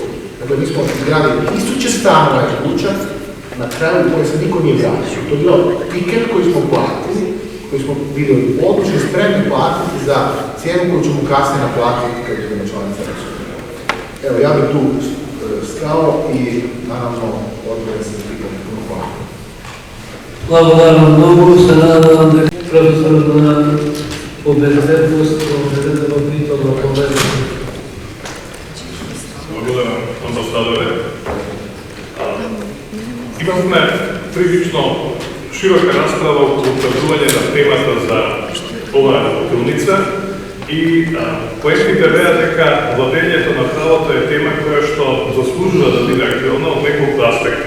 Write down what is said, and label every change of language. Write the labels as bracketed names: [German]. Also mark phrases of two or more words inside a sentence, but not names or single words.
[Croatian] Dakle, mi smo izgradili 1000 stanova i kuća, na kraju koje se niko nije vratio. To je bilo tiket koji smo platili, koji smo bili odlučni spremni platiti za cijenu koju ćemo kasnije naplatiti kad budemo članica Europske unije. Evo, ja bih tu stao i naravno odgovor se pitanje. Puno hvala. [Macedonian] Благодарам многу, се надевам дека професорот на обезбедност, обезбедност во поведение. Благодарам, амбасадоре. Имавме прилично широка расправа околу кажување на темата за оваа отделница и поетите беа дека владењето на правото е тема која што заслужува да биде актуелна од неколку аспекти.